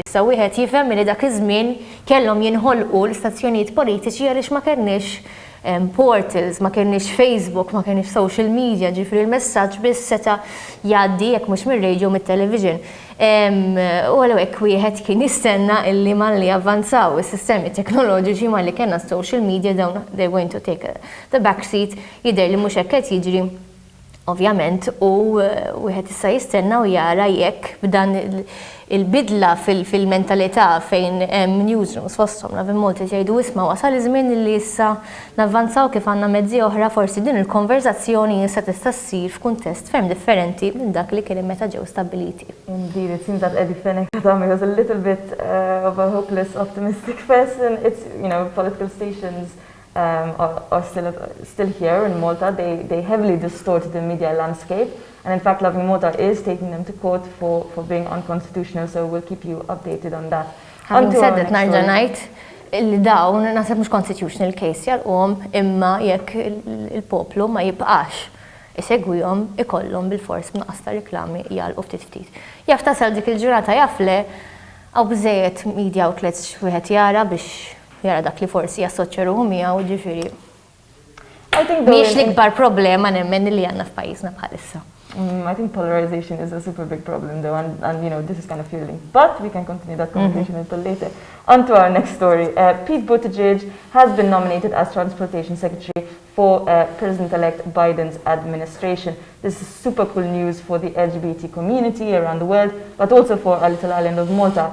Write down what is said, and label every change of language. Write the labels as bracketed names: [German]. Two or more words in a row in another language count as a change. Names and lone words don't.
[Maltese] Issa wieħed jifhem li dak iż-żmien kellhom jinħolqu l-istazzjonijiet politiċi għaliex ma kenniex portals, ma kienx Facebook, ma kienx [English] social media, [Maltese] ġifri il-messaġġ biss seta' jgħaddi jekk mhux mir-radio mit-television. U għalhekk wieħed kien jistenna illi malli avvanzaw is-sistemi teknoloġiċi malli kellna [English] social media [Maltese] dawn [English] they're going to take the back seat [Maltese] jidher li mhux hekk qed jiġri ovvjament u wieħed issa jistenna u jara jekk b'dan il-bidla fil-mentalità fejn newsrooms fosthom naf Malta jgħidu isma' wasal iż-żmien li issa navvanzaw kif għandna mezzi oħra forsi din il-konverzazzjoni issa tista' ssir f'kuntest ferm differenti minn dak li kien meta ġew stabbiliti. [English] Indeed, it seems that Eddie Fenech Adami was a little bit of a hopeless, optimistic person. It's, political stations are still here in Malta. They heavily distort the media landscape. And in fact, Lovin Malta is taking them to court for being unconstitutional, so we'll keep you updated on that. Having said that, [Maltese] narġa' ngħid li dawn naħseb mhux [English] constitutional case [Maltese] jalqhom imma jekk il-poplu ma jibqax isegwihom ikollhom bil-fors b'naqas ta' riklami jgħalqu ftit. Jaf tasal dik il-ġurnata jafle hawn biżejjed [English] media outlets [Maltese] wieħed jara biex jara dak li forsi jassoċja ruħu miegħu ġifieri. Mhix l-ikbar problema nemmen li għandna f'pajjiżna bħalissa. [English] I think polarization is a super big problem though, and this is kind of fueling. But we can continue that conversation a little later. On to our next story. Pete Buttigieg has been nominated as Transportation Secretary for President-elect Biden's administration. This is super cool news for the LGBT community around the world, but also for our little island of Malta.